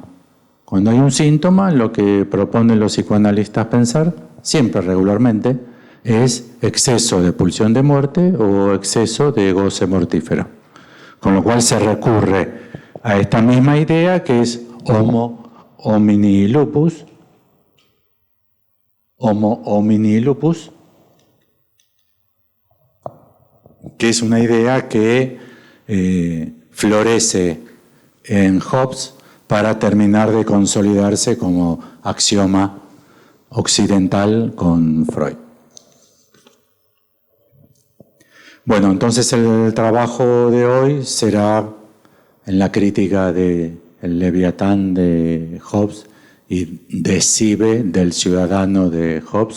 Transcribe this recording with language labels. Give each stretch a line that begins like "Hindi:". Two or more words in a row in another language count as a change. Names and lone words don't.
Spanish: Cuando hay un síntoma, lo que proponen los psicoanalistas pensar, siempre regularmente, es exceso de pulsión de muerte o exceso de goce mortífero. Con lo cual se recurre a esta misma idea que es
Latin: homo homini lupus, Homo homini lupus,
Spanish: que es una idea que florece en Hobbes para terminar de consolidarse como axioma occidental con Freud. Bueno, entonces el trabajo de hoy será en la crítica del Leviatán de Hobbes y de Sibe, del ciudadano de Hobbes.